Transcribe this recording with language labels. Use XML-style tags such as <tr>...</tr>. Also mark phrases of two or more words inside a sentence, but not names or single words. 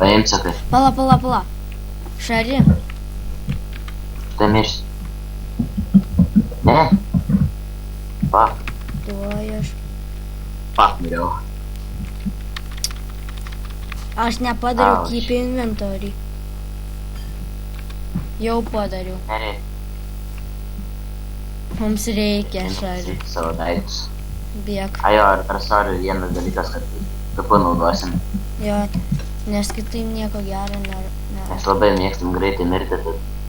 <lt>Paimk, sakai. Pala. Šari. Tai mirsi. Ne? Fuck. Tuoj aš. Fuck, miriau. Aš nepadariau Ouch.</lt> <en>keep inventory.</en> <lt>Jau padariau. Nereikia. Mums reikia, Šari. Savo daiktus. Bėk. Ajo, ar sorry, vienas dalykas, kad kapu naudosim. Jo, nes kitaip nieko gero nėra. Mes labai mėgstam greitai mirti, tad</lt>